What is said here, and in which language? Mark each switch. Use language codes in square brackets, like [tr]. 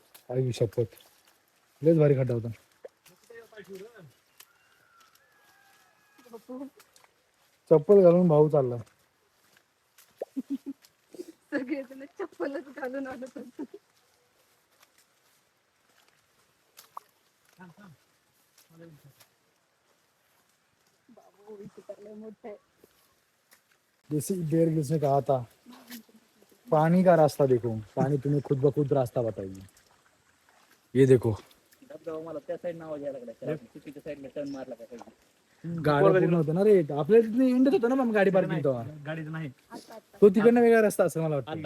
[mr] आई शपथ लयच भारी खड्डा होता चप्पल घालून भाऊ चालला सगळेजण चप्पलच घालून आलं होतं बाबू इथे मोठं आहे [hi] जैसे बेर गिल्स ने कहा था पानी का रास्ता देखो पानी तुम्हें खुद ब खुद रास्ता बताएगी ये देखो [mr] मला त्या साईड नाव घ्यायला लागला चुकीच्या साईडला टर्न मारला का गाड्या पूर्ण होतं ना रे आपल्या तिथे इंडत होतं ना मग गाडी पार्किंग तेव्हा गाडीचं नाही तो तिकडनं वेगळा रस्ता असेल मला वाटतं